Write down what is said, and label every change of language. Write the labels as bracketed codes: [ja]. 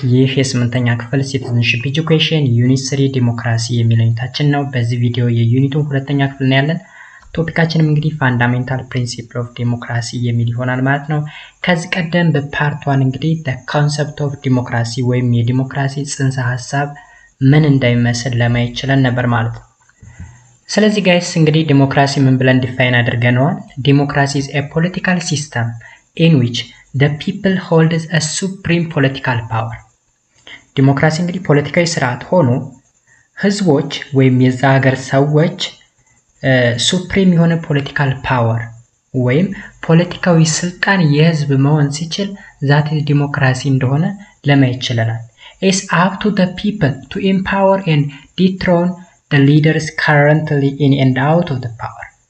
[am] ይህ የስምንተኛ ክፍል citizenship education ዩኒት 3 ዲሞክራሲ የሚለው ዩኒታችን ነው። በዚህ ቪዲዮ የዩኒቱን ሁለተኛ ክፍል ነው ያለን። ቶፒካችንም እንግዲህ ፋንዳሜንታል ፕሪንሲፕል ኦፍ ዲሞክራሲ የሚል ይሆናል ማለት ነው። ከዚህ ቀደም በፓርት 1 እንግዲህ [en] the concept of democracy [am] ወይም የዲሞክራሲ ጽንሰ ሐሳብ ምን እንደሚመስል ለማየት ችለን ነበር ማለት ነው። ስለዚህ ጋይስ እንግዲህ ዲሞክራሲ ምን ብለን ዲፋይን አድርገነዋል? [en] ዲሞክራሲ is a political system in which the people holds a supreme political power. [am] ዲሞክራሲ እንግዲህ ፖለቲካዊ ስርዓት ሆኖ ህዝቦች ወይም የዛ ሀገር ሰዎች ሱፕሪም የሆነ ፖለቲካል ፓወር ወይም ፖለቲካዊ ስልጣን የህዝብ መሆን ሲችል ዛት ዲሞክራሲ እንደሆነ ለማየት ይችላል። [en] It's up to the people to empower and dethrone the leaders currently in and out of the power.